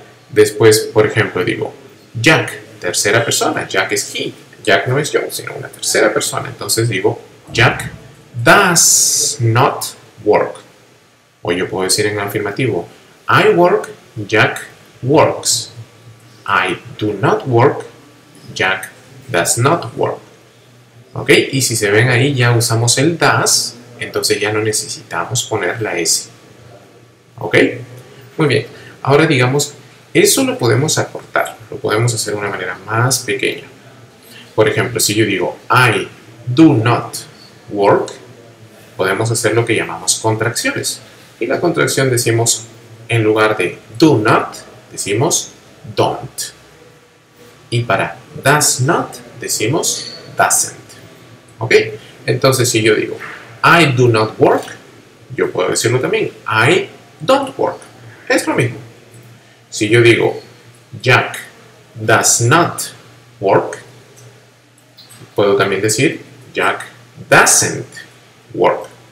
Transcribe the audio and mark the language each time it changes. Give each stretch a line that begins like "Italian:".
Spanish: Después, por ejemplo, digo Jack, tercera persona, Jack es he, Jack no es yo, sino una tercera persona, entonces digo
English: Jack does not work.
Spanish: O yo puedo decir en afirmativo
English: I work, Jack works. I do not work, Jack does not work.
Spanish: ¿Ok? Y si se ven ahí ya usamos el does, entonces ya no necesitamos poner la S. ¿Ok? Muy bien. Ahora digamos, eso lo podemos acortar, lo podemos hacer de una manera más pequeña. Por ejemplo, si yo digo
English: I do not work,
Spanish: podemos hacer lo que llamamos contracciones. Y la contracción decimos, en lugar de do not, decimos don't. Y para does not, decimos doesn't. ¿Ok? Entonces, si yo digo
English: I do not work,
Spanish: yo puedo decirlo también
English: I don't work.
Spanish: Es lo mismo. Si yo digo
English: Jack does not work,
Spanish: puedo también decir
English: Jack doesn't work.